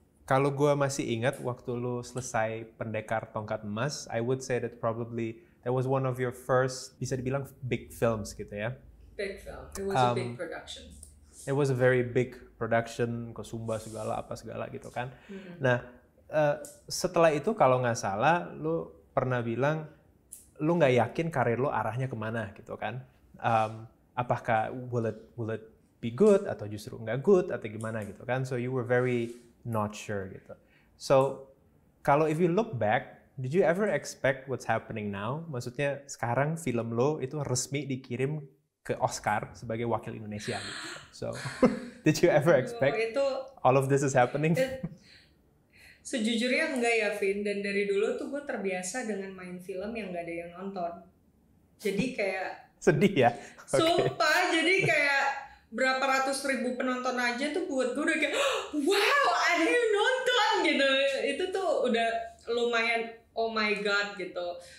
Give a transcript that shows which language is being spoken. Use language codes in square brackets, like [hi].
[id] Kalau gue masih ingat waktu lu selesai Pendekar Tongkat Emas, [en] I would say that probably that was one of your first, [id] bisa dibilang [en] big films gitu ya. Big film. It was a big production. It was a very big production, [id] ke Sumba segala apa segala gitu kan. Nah, setelah itu kalau nggak salah, lu pernah bilang lu nggak yakin karir lu arahnya kemana gitu kan. Apakah [en] will it be good [id] atau justru nggak good atau gimana gitu kan. [en] So you were very not sure gitu. So kalau if you look back, did you ever expect what's happening now? [id] Maksudnya sekarang film lo itu resmi dikirim ke Oscar sebagai wakil Indonesia gitu. [en] So did you ever expect all of this is happening? [id] Sejujurnya enggak ya, Vin. Dan dari dulu tuh gue terbiasa dengan main film yang gak ada yang nonton. Jadi kayak sedih ya? Sumpah, jadi kayak berapa ratus ribu penonton aja tuh buat gue udah kayak wow, ada yang nonton gitu. Itu tuh udah lumayan [en] oh my god [id] gitu.